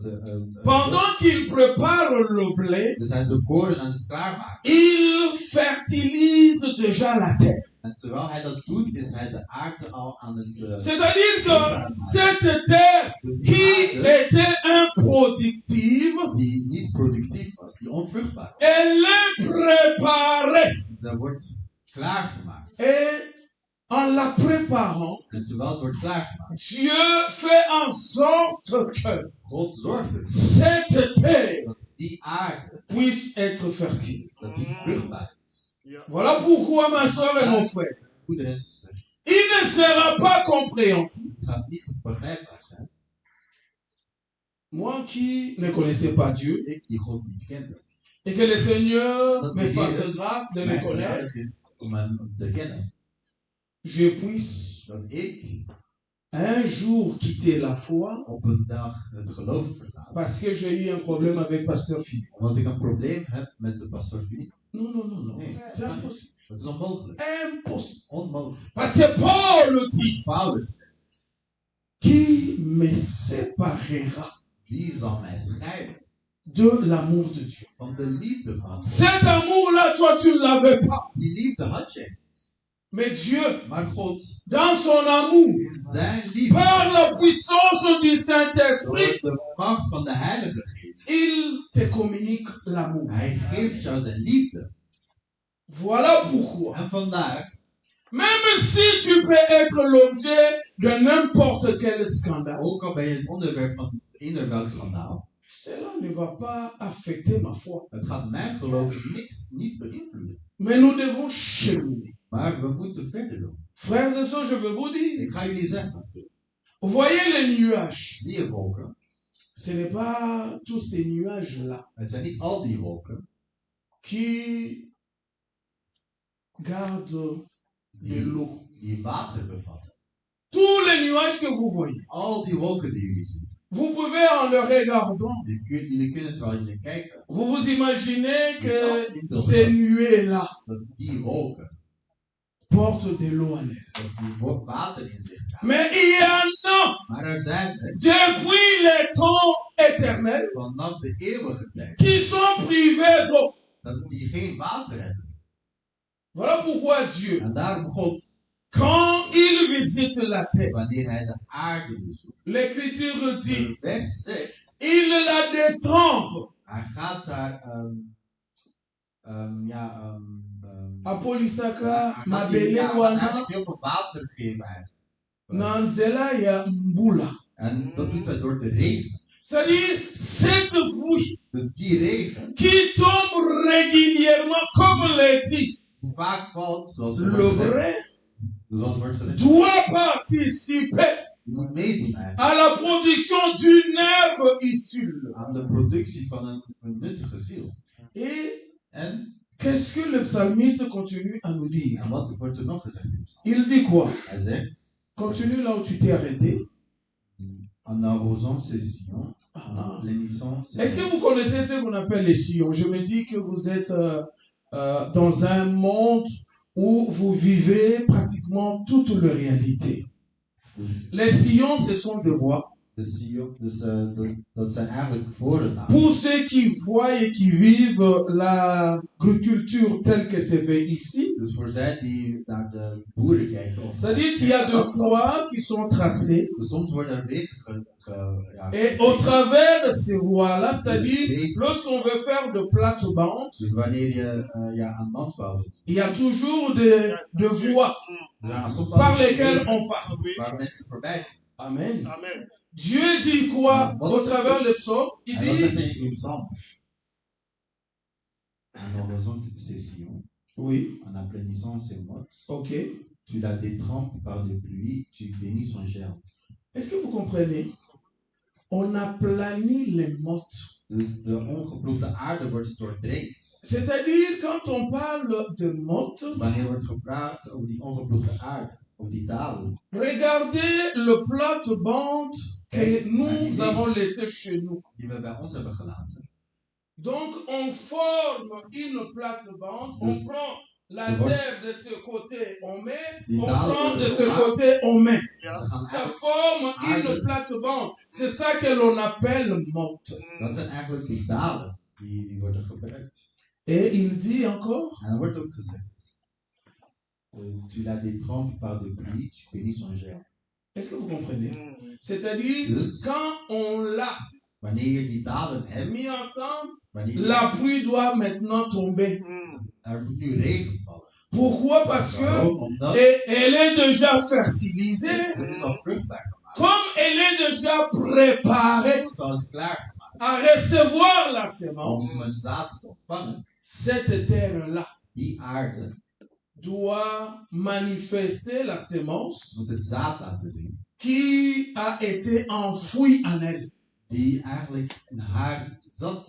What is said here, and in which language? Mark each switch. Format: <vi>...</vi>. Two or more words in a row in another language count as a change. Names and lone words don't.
<fr>Pendant qu'il prépare le blé,</fr> <nl>dus hij is de koren aan het klaarmaken.</nl> <fr>il fertilise déjà la terre.</fr> <nl>En terwijl hij dat doet, is hij de aarde al aan het...</nl> <fr>C'est-à-dire que cette terre</fr> <nl>dus die</nl> <fr>qui</fr> <nl>aarde</nl> <fr>était improductive,</fr> <nl>die niet productief was, die onvruchtbaar was,</nl> <fr>elle est préparée.</fr> <nl>ze wordt klaargemaakt.</nl> <fr>Et en la préparant,</fr> <nl>En terwijl ze wordt klaargemaakt,</nl> <fr>Dieu fait en sorte que</fr> <nl>God zorgt ervoor</nl> <fr>cette terre</fr> <nl>dat die aarde,</nl> <fr>puisse être fertile.</fr> <nl>dat die vruchtbaar is. Ja.</nl> <fr>Voilà pourquoi, ma soeur et mon frère,</fr> <nl>Hoe de rest is gezegd,</nl> <fr>il ne sera pas compréhensible.</fr> <nl>het gaat niet begrijpbaar zijn.</nl> <fr>Moi qui ne connaissais pas Dieu,</fr> <nl>Ik die God niet kende.</nl> <fr>et que le Seigneur</fr> <nl>Dat</nl> <fr>me</fr> <nl>de</nl> <fr>fasse</fr> <nl>Heer</nl> <fr>grâce de le</fr> <nl>mij</nl> <fr>connaître,</fr> <nl>genadig is om hem te kennen.</nl> <fr>je puisse</fr> <nl>Dat ik</nl> <fr>un jour quitter la foi</fr> <nl>op een dag het geloof verlaat.</nl> <fr>parce que j'ai eu un problème avec Pasteur Philippe.</fr> <nl>Omdat ik een probleem heb met de pastoor Philippe.</nl> <fr>Non, non, non, non.</fr> <nl>Nee,</nl> <fr>C'est impossible.</fr> <nl>dat is onmogelijk.</nl> <fr>Impossible.</fr> <nl>Onmogelijk.</nl> <fr>Parce que Paul dit,</fr> <nl>Paulus zegt,</nl> <fr>qui me séparera</fr> <nl>wie zal mij scheiden</nl> <fr>de l'amour de Dieu?</fr> <nl>van de liefde van God?</nl> <fr>Cet amour-là, toi, tu ne l'avais pas.</fr> <nl>Die liefde had je.</nl> <fr>Mais Dieu,</fr> <nl>Maar God,</nl> <fr>dans son amour,</fr> <nl>in zijn liefde,</nl> <fr>par la puissance du</fr> <nl>door</nl> <fr>Saint-Esprit,</fr> <nl>de macht van de Heilige Geest,</nl> <fr>il te communique l'amour.</fr> <nl>hij geeft jou zijn liefde.</nl> <fr>Voilà pourquoi,</fr> <nl>En vandaar,</nl> <fr>même si tu peux être l'objet de n'importe quel scandale,</fr> <nl>ook al ben je het onderwerp van eender welk schandaal,</nl> <fr>cela ne va pas affecter ma foi.</fr> <nl>het gaat mijn geloof niet beïnvloeden.</nl> <fr>Mais nous devons cheminer.</fr> <nl>Maar we moeten verder doen.</nl> <fr>Frères et sœurs, je veux vous dire,</fr> <nl>Ik ga jullie zeggen,</nl> <fr>vous voyez les nuages.</fr> <nl>zie je wolken?</nl> <fr>Ce n'est pas tous ces nuages-là</fr> <nl>Het zijn niet al die wolken</nl> <fr>qui gardent de l'eau.</fr> <nl>die water bevatten.</nl> <fr>Tous les nuages que vous voyez,</fr> <nl>Al die wolken die jullie zien,</nl> <fr>Vous pouvez en le regardant,</fr> <nl>Jullie kunnen terwijl jullie kijken,</nl> <fr>vous vous imaginez que</fr> <nl>zou</nl> <fr>ces nuées-là</fr> <nl>dat die wolken,</nl> <fr>portent de l'eau en elles.</fr> <nl>dat die water in zich dragen.</nl> <fr>Mais il y en a</fr> <nl>Maar er zijn er,</nl> <fr>depuis les temps éternels</fr> <nl>vanaf de eeuwige tijd,</nl> <fr>qui sont privés d'eau.</fr> <nl>dat die geen water hebben.</nl> <fr>Voilà pourquoi Dieu,</fr> <nl>En daarom God,</nl> <fr>quand il visite la terre,</fr> <nl>wanneer hij de aarde bezoekt,</nl> <fr>l'Écriture dit,</fr> <nl>de vers zegt,</nl> <fr>il la détrempe.</fr> <nl>hij gaat daar,</nl> <ln>Apolisaka,</ln> <nl>hij</nl> <ln>mabele</ln> <nl>gaat</nl> <ln>wana,</ln> <nl>heel veel water geven eigenlijk.</nl> <ln>na nzela ya mbula.</ln> <nl>En dat doet hij door de regen.</nl> <fr>C'est-à-dire, cette pluie</fr> <nl>Dus die regen,</nl> <fr>qui tombe régulièrement, comme l'a dit</fr> <nl>die vaak valt, zoals</nl> <fr>le</fr> <nl>wordt gezegd,</nl> <fr>vrai,</fr> <nl>wordt gezegd,</nl> <fr>doit participer</fr> <nl>je moet meedoen eigenlijk</nl> <fr>à la production d'une herbe utile.</fr> <nl>aan de productie van een nuttige ziel.</nl> <fr>Et</fr> <nl>En</nl> <fr>qu'est-ce que le psalmiste continue à nous dire?</fr> <nl>wat wordt er nog gezegd in de psalm?</nl> <fr>Il dit quoi?</fr> <nl>Hij zegt,</nl> <fr>Continue là où tu t'es arrêté. en arrosant ses sillons, en Ah. plénissant ses Est-ce que vous connaissez ce qu'on appelle les sillons? Je me dis que vous êtes dans un monde où vous vivez pratiquement toute la réalité.</fr> <nl>Dus</nl> <fr>Les sillons, ce sont des voies.</fr> <nl>de sillon, dus dat zijn eigenlijk vorennamen.</nl> <fr>Pour ceux qui voient et qui vivent l'agriculture telle que c'est fait ici,</fr> <nl>Dus voor zij die naar de boeren kijken, of</nl> <fr>c'est-à-dire qu'il y a des voies qui sont tracées.</fr> <nl>dus soms worden er wegen</nl> <fr>Et au travers de ces voies-là, c'est-à-dire lorsqu'on veut faire de plates-bandes,</fr> <nl>dus wanneer je aan landbouw doet,</nl> <fr>il y a toujours des voies</fr> <nl>er zijn soms</nl> <fr>par</fr> <nl>altijd</nl> <fr>lesquelles</fr> <nl>wegen</nl> <fr>on passe.</fr> <nl>waar mensen voorbij gaan.</nl> <fr>Amen.</fr> <nl>Amen.</nl> <fr>Dieu dit quoi au travers des psaumes? Il</fr> <nl>En wat zegt</nl> <fr>dit,</fr> <nl>hij in Psalm?</nl> <fr>En arrosant ses sillons, oui, en aplanissant ses mottes, ok. tu la détrempes par des pluies, tu bénis son germe. Est-ce que vous comprenez? On aplanit les mottes.</fr> <nl>Dus de ongeploegde aarde wordt doordrenkt.</nl> <fr>C'est-à-dire, quand on parle de mottes,</fr> <nl>Wanneer wordt gepraat over die ongeploegde aarde, over die dalen,</nl> <fr>regardez le plate-bande que nous avons laissé chez nous.</fr> <nl>die we bij ons hebben gelaten.</nl> <fr>Donc, on forme une plate-bande, on prend la terre de ce côté, on met, on prend de ce côté, on met.</fr> <nl>Ze gaan</nl> <fr>Ça</fr> <nl>eigenlijk,</nl> <fr>forme une plate-bande. C'est ça que l'on appelle motte.</fr> <nl>dat zijn eigenlijk die dalen die worden gebruikt.</nl> <fr>Et il dit encore,</fr> <nl>En er wordt ook gezegd,</nl> <fr>tu la détrempes par des pluies, tu bénis son germe. est-ce que vous comprenez? C'est-à-dire,</fr> <nl>Dus</nl> <fr>quand on l'a</fr> <nl>wanneer je die dalen hebt,</nl> <fr>mis ensemble,</fr> <nl>wanneer</nl> <fr>la pluie doit maintenant tomber.</fr> <nl>er moet nu regen vallen.</nl> <fr>Pourquoi? Parce que</fr> <nl>Waarom? Omdat</nl> <fr>elle est déjà fertilisée,</fr> <nl>het is al vruchtbaar gemaakt.</nl> <fr>comme elle est déjà préparée</fr> <nl>Het is al eens klaar</nl> <fr>à recevoir la</fr> <nl>om</nl> <fr>semence.</fr> <nl>een zaad te ontvangen.</nl> <fr>Cette terre-là</fr> <nl>Die aarde</nl> <fr>doit manifester la semence</fr> <nl>moet het zaad laten zien,</nl> <fr>qui a été enfouie en elle.</fr> <nl>die eigenlijk in haar zat.</nl>